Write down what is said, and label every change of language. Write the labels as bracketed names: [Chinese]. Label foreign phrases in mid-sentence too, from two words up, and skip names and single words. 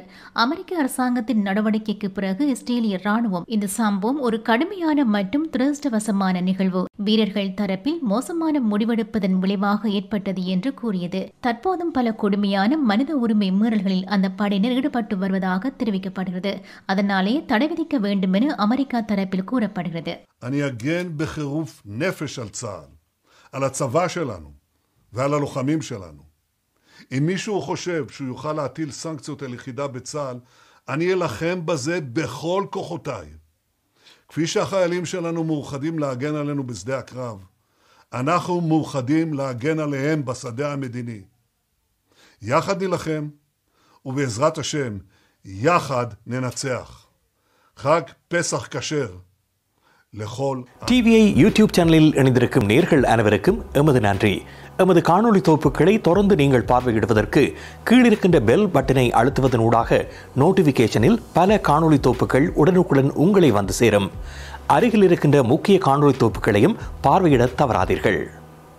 [Tamil] அமெரிக்க அரசாங்கத்தின் நடவடிக்கைக்கு பிறகு இஸ்ரேலிய ராணுவம் இந்த சம்பவம் ஒரு கடுமையான மற்றும் துரதிர்ஷ்டவசமான நிகழ்வு, வீரர்கள் தரப்பில் மோசமான முடிவெடுப்பதன் விளைவாக ஏற்பட்டது என்று கூறியது. தற்போதும் பல கொடுமையான மனித உரிமை மீறல்களில் அந்த படையினர் ஈடுபட்டு வருவதாக தெரிவிக்கப்படுகிறது. அதனாலே தடை விதிக்க வேண்டும் என அமெரிக்கா தரப்பில் கூறப்படுகிறது. [Hebrew] אני אגן בחירוף נפש על צה"ל, על הצבא שלנו ועל הלוחמים שלנו. אם מישהו חושב שהוא יוכל להטיל סנקציות על יחידה בצה"ל, אני אלחם בזה בכל כוחותיי. כפי שהחיילים שלנו מאוחדים להגן עלינו בשדה הקרב, אנחנו מאוחדים להגן עליהם בשדה המדיני. יחד נלחם, ובעזרת השם, יחד ננצח. חג פסח כשר לכל... [Tamil] டிவிஐ யூடியூப் சேனலில் இணைந்திருக்கும் நேயர்கள் அனைவருக்கும் எமது நன்றி. எமது காணொளி தொகுப்புகளை தொடர்ந்து நீங்கள் பார்வையிடுவதற்கு கீழிருக்கின்ற [English] bell button [Tamil] அழுத்துவதனூடாக நோட்டிபிகேஷனில் பல காணொளி தொகுப்புகள் உடனுக்குடன் உங்களை வந்து சேரும். அருகில் இருக்கின்ற முக்கிய காணொளி தொகுப்புகளையும் பார்வையிட தவறாதீர்கள்.